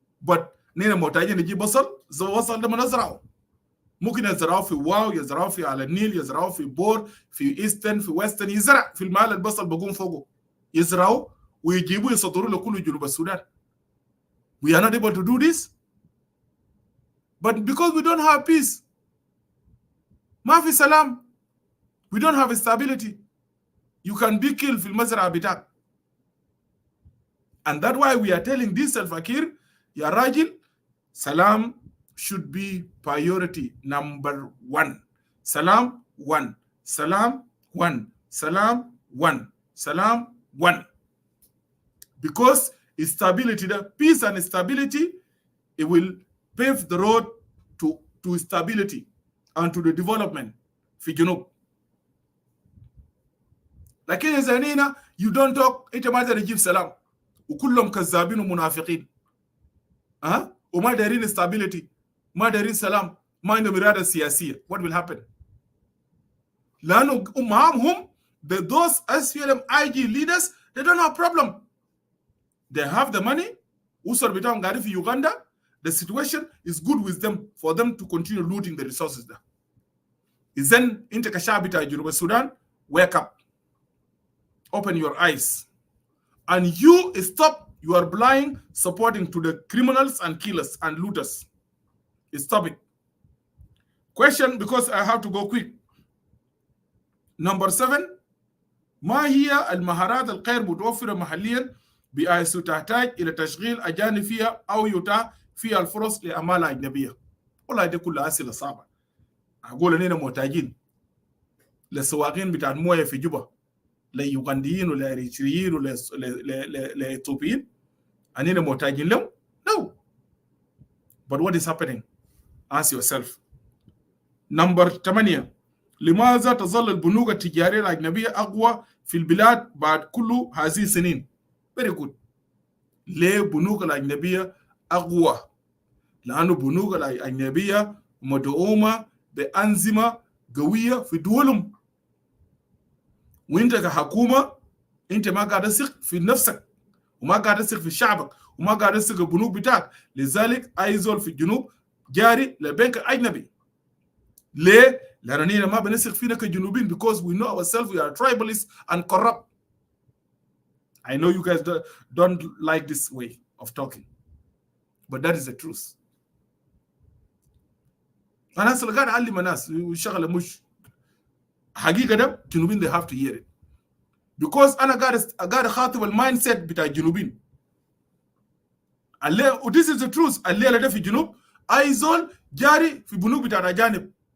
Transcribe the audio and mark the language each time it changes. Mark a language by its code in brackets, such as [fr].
[ar] But نحن محتاجين نجيب بصل ده ما نزرعه. ممكن يزرعوا في واو، يزرعوا في على النيل، يزرعوا في بور، في ايسترن، في ويسترن، يزرع في المال البصل بقوم فوقه. يزرعوا ويجيبوا يصدروا لكل جنوب السودان. [en] We are not able to do this. But because we don't have peace, [ar] ما في سلام. [en] We don't have stability. You can be killed [ar] في المزرعة بتاعك. [en] And that's why we are telling this Salva Kiir, [ar] يا راجل, [en] salam should be priority number 1. Salam 1. Salam 1. Salam 1. Salam 1. Because stability, the peace and stability, it will pave the road to stability and to the development [ar] في جنوب. لكن إذا هنا [en] you don't talk [ar] أنت ما تقدر تجيب سلام وكلهم كذابين ومنافقين. وما دارين stability، ما دارين سلام، ما عندهم إرادة سياسية. [en] What will happen؟ [ar] لأنه معهم [en] those SPLM IG leaders they don't have problem. They have the money. [ar] أسر بتاعهم قاعدين في يوغندا. [en] The situation is good with them for them to continue looting the resources there. Is then into Kashabita, Juba, Sudan, wake up. Open your eyes. And you stop your blind supporting to the criminals and killers and looters. Stop it. Question, because I have to go quick. [ar] Number 7, ما هي المهارات الغير متوفرة محليا بحيث تحتاج إلى تشغيل أجانب فيها أو يتاح فيها الفرص لأعمال أجنبية؟ والله دي كلها أسئلة صعبة. أقول إننا محتاجين للسواقين بتاع المويه في جوبا، ليوغنديين ولا إريتريين ولا لإثيوبيين، أننا محتاجين لهم؟ No. [en] But what is happening? Ask yourself. [ar] Number 8، لماذا تظل البنوك التجارية الأجنبية أقوى في البلاد بعد كل هذه السنين؟ [en] Very good. [ar] ليه البنوك الأجنبية أقوى؟ لأنه البنوك الأجنبية مدعومة بأنظمة قوية في دولهم. وانت كحكومة انت ما قاعد تثق في نفسك وما قاعد تثق في شعبك وما قاعد تثق في البنوك بتاعك، لذلك أي زول في الجنوب جاري لبنك أجنبي. ليه؟ لأننا ما بنثق فينا كجنوبين [en] because we know ourselves we are tribalists and corrupt. I know you guys don't like this way of talking, but that is the truth. [ar] أنا أصلا قاعد أعلم الناس وشغلة مش حقيقة ده جنوبين [en] they have to hear it [ar] because أنا قاعد أخاطب المايند بتاع الجنوبين. [en] this is the truth. [ar] الليلة ده في الجنوب أي زول جاري في بنوك بتاع الأجانب.